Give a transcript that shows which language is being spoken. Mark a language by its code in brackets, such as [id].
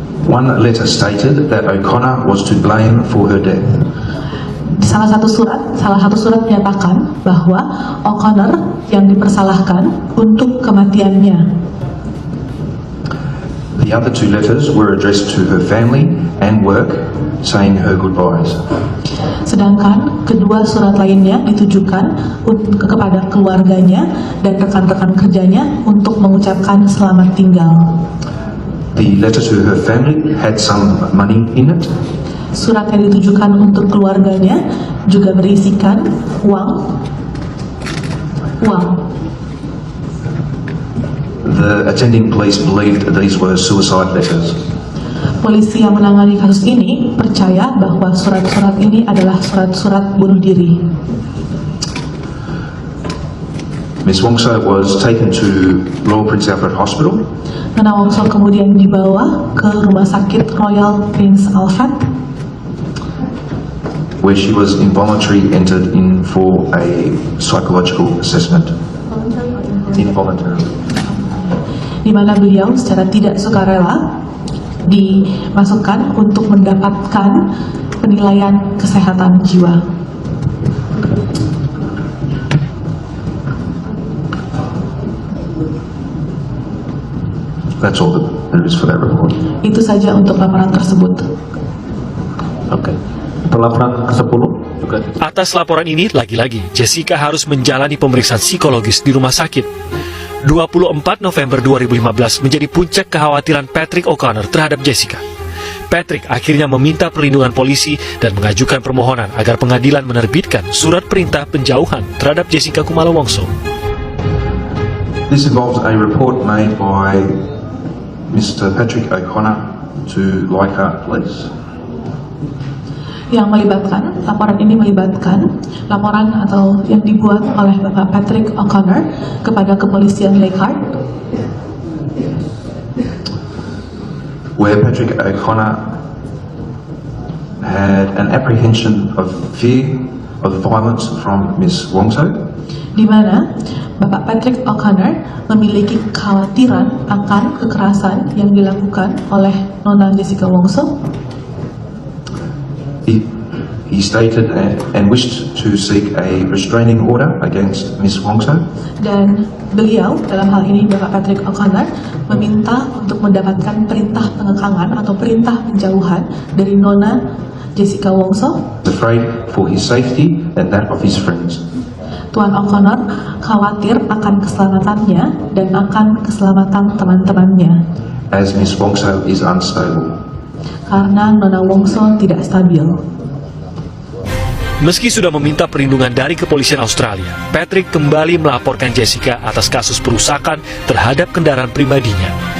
[en] One letter stated that O'Connor was to blame for her death. [id] Salah satu surat menyatakan bahwa O'Connor yang dipersalahkan untuk kematiannya. [en] The other 2 letters were addressed to her family and work, saying her goodbyes. [id] Sedangkan kedua surat lainnya ditujukan kepada keluarganya dan rekan-rekan kerjanya untuk mengucapkan selamat tinggal. [en] The letter to her family had some money in it. [id] Surat yang ditujukan untuk keluarganya juga berisikan uang. [en] The attending police believed that these were suicide letters. [id] Polisi yang menangani kasus ini percaya bahwa surat-surat ini adalah surat-surat bunuh diri. [en] Ms. Wongso was taken to Royal Prince Alfred Hospital. [id] Nona Wongso kemudian dibawa ke Rumah Sakit Royal Prince Alfred, [en] where she was involuntarily entered in for a psychological assessment. Involuntary. [id] di mana beliau secara tidak sukarela dimasukkan untuk mendapatkan penilaian kesehatan jiwa. [en] That's all that there is for that report. [id] Itu saja untuk laporan tersebut. Oke. Untuk laporan ke-10 juga. Atas laporan ini, lagi-lagi Jessica harus menjalani pemeriksaan psikologis di rumah sakit. 24 November 2015 menjadi puncak kekhawatiran Patrick O'Connor terhadap Jessica. Patrick akhirnya meminta perlindungan polisi dan mengajukan permohonan agar pengadilan menerbitkan surat perintah penjauhan terhadap Jessica Kumalo Wongso. [en] This involves a report made by Mr. Patrick O'Connor to Leichhardt Police. [id] Yang melibatkan, laporan ini melibatkan laporan atau yang dibuat oleh Bapak Patrick O'Connor kepada kepolisian Leichhardt, [en] where Patrick O'Connor had an apprehension of fear of violence from Ms. Wongso, [id] di mana Bapak Patrick O'Connor memiliki kekhawatiran akan kekerasan yang dilakukan oleh Nona Jessica Wongso. [en] He stated and wished to seek a restraining order against Ms. Wongso. [id] Dan beliau, dalam hal ini Bapak Patrick O'Connor, meminta untuk mendapatkan perintah pengekangan atau perintah penjauhan dari Nona Jessica Wongso. [en] Afraid for his safety and that of his friends. [id] Tuan O'Connor khawatir akan keselamatannya dan akan keselamatan teman-temannya. [en] As Ms. Wongso is unstable. [id] Karena Nona Wongso tidak stabil. Meski sudah meminta perlindungan dari kepolisian Australia, Patrick kembali melaporkan Jessica atas kasus perusakan terhadap kendaraan pribadinya.